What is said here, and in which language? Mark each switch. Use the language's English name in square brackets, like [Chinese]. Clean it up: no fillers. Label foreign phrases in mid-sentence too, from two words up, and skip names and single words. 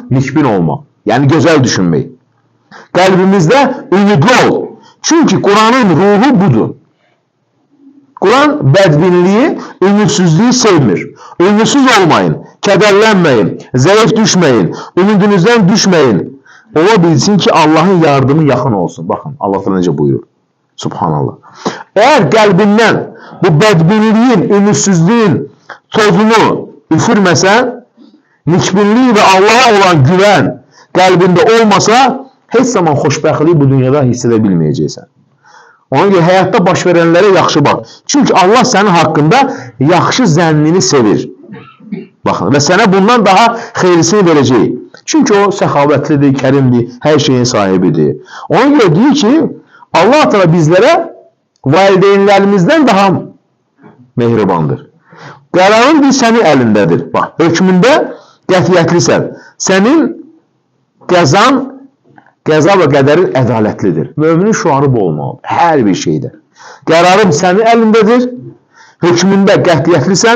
[Turkish] Nikbin olma. Yani güzel düşünmeyi. Kalbimizde ümitli ol. Çünkü Kur'an'ın ruhu budur. [Azerbaijani] Kur'an bədbinliği, ümitsizliği sevmir. [Turkish] Ümitsiz olmayın, kederlenmeyin, zayıf düşmeyin, ümidinizden düşmeyin. [Azerbaijani] ola bilsin ki Allah'ın yardımı yaxın olsun. Baxın, Allah da necə buyurur. [Arabic] Subhanallah. [Azerbaijani] Eğer qəlbindən bu bədbinliyin, ümitsizliyin tozunu üfürməsən, [Turkish] nikbinliyi ve Allah'a olan güven [Azerbaijani] qəlbində olmasa, heç zaman xoşbəxtliyi bu dünyada hiss edə bilməyəcəksən. [Turkish] Ona göre hayatta baş verenlere yaxşı bak. Çünkü Allah senin hakkında [Azerbaijani] yaxşı zənnini sevir. [Turkish] Bakın ve sana bundan daha [Azerbaijani] xeyrisini verəcək. Çünkü o səxavətlidir, kərimdir, [Turkish] her şeyin sahibidir. Ona göre diyor ki Allah Teala bizlere [Azerbaijani] valideynlərimizdən daha mehribandır. Qərarın bir sənin əlindədir. Bak, hökmündə qətiyyətlisən. Sənin qəzan, qəza və qədərin ədalətlidir. Müminin şuarı bu olmalıdır. Hər bir şeydə. Qərarım sənin əlindədir. Hökmündə qətiyyətlisən.